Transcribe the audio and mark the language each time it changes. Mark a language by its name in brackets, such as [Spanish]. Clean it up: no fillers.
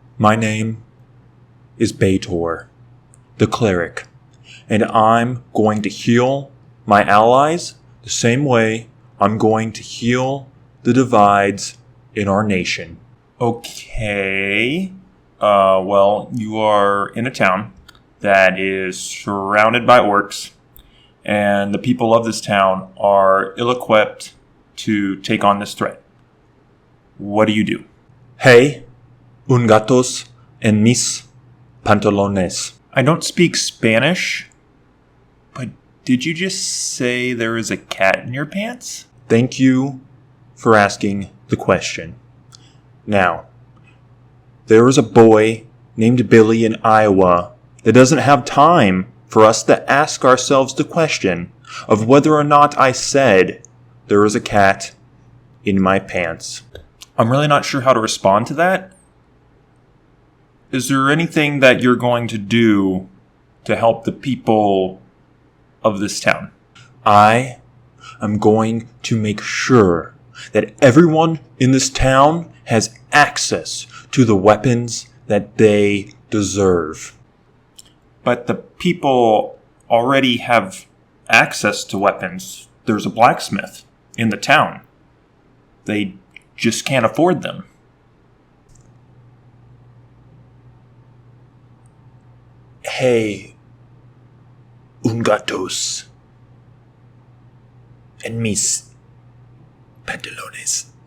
[English] My name is Betor, the cleric, and I'm going to heal my allies the same way I'm going to heal the divides in our nation. Okay. Well, you are in a town that is surrounded by orcs, and the people of this town are ill-equipped to take on this threat. What do you do? [Spanish] Hey, un gatos en mis pantalones. [English] I don't speak Spanish, but did you just say there is a cat in your pants? Thank you for asking the question. Now, there is a boy named Billy in Iowa that doesn't have time for us to ask ourselves the question of whether or not I said there is a cat in my pants. I'm really not sure how to respond to that. Is there anything that you're going to do to help the people of this town? I am going to make sure that everyone in this town has access to the weapons that they deserve. But the people already have access to weapons. There's a blacksmith in the town. They just can't afford them. [Spanish] Hey, un gatos en mis pantalones.